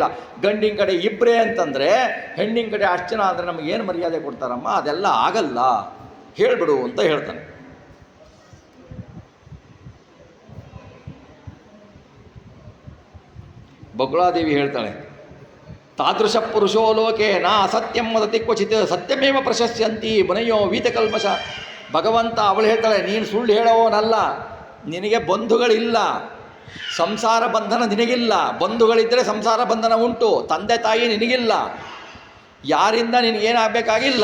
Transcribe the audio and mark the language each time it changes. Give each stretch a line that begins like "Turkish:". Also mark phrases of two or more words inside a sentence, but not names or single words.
Kannada: ಗಂಡಿನ ಕಡೆ ಇಬ್ಬರೇ ಅಂತಂದರೆ, ಹೆಣ್ಣಿನ ಕಡೆ ಅಷ್ಟು ಜನ ಅಂದರೆ ನಮಗೇನು ಮರ್ಯಾದೆ ಕೊಡ್ತಾರಮ್ಮ? ಅದೆಲ್ಲ ಆಗಲ್ಲ, ಹೇಳಿಬಿಡು ಅಂತ ಹೇಳ್ತಾನೆ. ಬಕುಳಾದೇವಿ ಹೇಳ್ತಾಳೆ,
Sanskrit: ತಾದೃಶ ಪುರುಷೋ ಲೋಕೆ ನಾ ಅಸತ್ಯಂ ವದತಿ ಕ್ವಚಿತ್ ಸತ್ಯಮೇವ ಪ್ರಶಸ್ಯಂತಿ ಮುನಯೋ ವೀತಕಲ್ಮಷ.
Kannada: ಭಗವಂತ ಅವಳು ಹೇಳ್ತಾಳೆ, ನೀನು ಸುಳ್ಳು ಹೇಳೋವನಲ್ಲ, ನಿನಗೆ ಬಂಧುಗಳಿಲ್ಲ, ಸಂಸಾರ ಬಂಧನ ನಿನಗಿಲ್ಲ. ಬಂಧುಗಳಿದ್ದರೆ ಸಂಸಾರ ಬಂಧನ ಉಂಟು. ತಂದೆ ತಾಯಿ ನಿನಗಿಲ್ಲ, ಯಾರಿಂದ ನಿನಗೇನಾಗಬೇಕಾಗಿಲ್ಲ.